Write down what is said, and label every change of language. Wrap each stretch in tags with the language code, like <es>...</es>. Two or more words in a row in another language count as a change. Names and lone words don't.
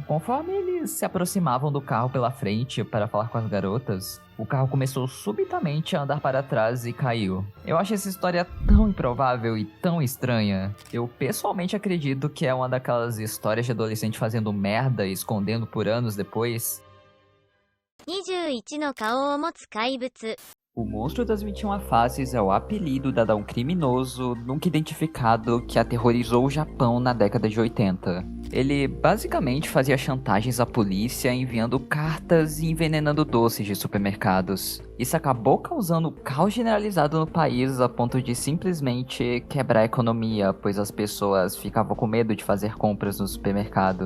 <pt>Conforme eles se aproximavam do carro pela frente para falar com as garotas, o carro começou subitamente a andar para trás e caiu. Eu acho essa história tão improvável e tão estranha. Eu pessoalmente acredito que é uma daquelas histórias de adolescente fazendo merda e escondendo por anos depois.</pt> <ja>21 の顔を持つ怪物</ja> <pt>O Monstro das 21 Faces é o apelido dado a um criminoso nunca identificado que aterrorizou o Japão na década de 80. Ele basicamente fazia chantagens à polícia enviando cartas e envenenando doces de supermercados. Isso acabou causando caos generalizado no país a ponto de simplesmente quebrar a economia, pois as pessoas ficavam com medo de fazer compras no supermercado.</pt>